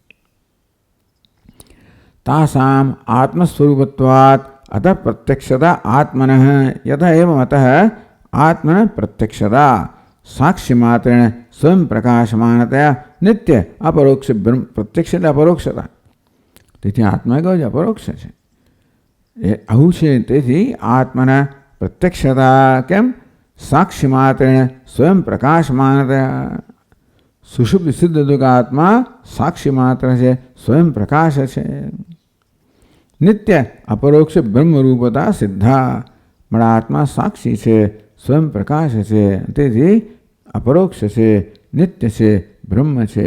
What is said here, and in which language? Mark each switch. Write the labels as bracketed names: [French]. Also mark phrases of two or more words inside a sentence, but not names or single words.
[Sanskrit] તાસામ આત્મસ્વરૂપત્વાત અત પ્રત્યક્ષતા આત્મનઃ યથ એવમ અતઃ આત્મન પ્રત્યક્ષતા સાક્ષી માત્રેણ સ્વયં પ્રકાશમાનતયા નિત્ય અપરોક્ષ બ્રહ્મ. [Gujarati] પ્રત્યક્ષ એટલે અપરોક્ષતા. તેથી આત્મા કહ્યું છે અપરોક્ષ છે. એ આવું છે. તેથી આત્મના પ્રત્યક્ષતા કેમ? [Sanskrit] साक्षी मात्रेण स्वयं प्रकाशमानतया. [Gujarati] સુષુપ્તિ સિદ્ધ આત્મા સાક્ષી માત્ર છે, સ્વયં પ્રકાશ છે. [Sanskrit] નિત્ય અપરોક્ષ બ્રહ્મરૂપતા સિદ્ધા. [Gujarati] મારા આત્મા સાક્ષી છે, સ્વયં પ્રકાશ છે, તેથી અપરોક્ષ છે, નિત્ય છે, બ્રહ્મ છે.